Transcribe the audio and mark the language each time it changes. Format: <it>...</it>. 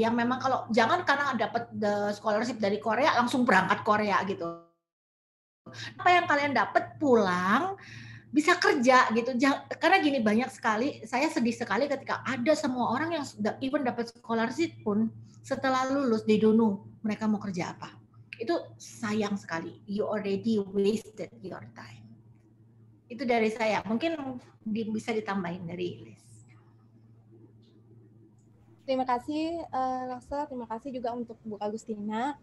<id>Yang memang kalau jangan karena dapat scholarship dari Korea langsung berangkat Korea gitu. Apa yang kalian dapat pulang bisa kerja gitu. Karena gini, banyak sekali, saya sedih sekali ketika ada semua orang yang even dapat scholarship pun setelah lulus</id> <en>they don't know</en> <id>mereka mau kerja apa. Itu sayang sekali.</id> <en>You already wasted your time.</en> <id>Itu dari saya. Mungkin bisa ditambahin dari Liz. Terima kasih Laksa, terima kasih juga untuk Bu Agustina.</id>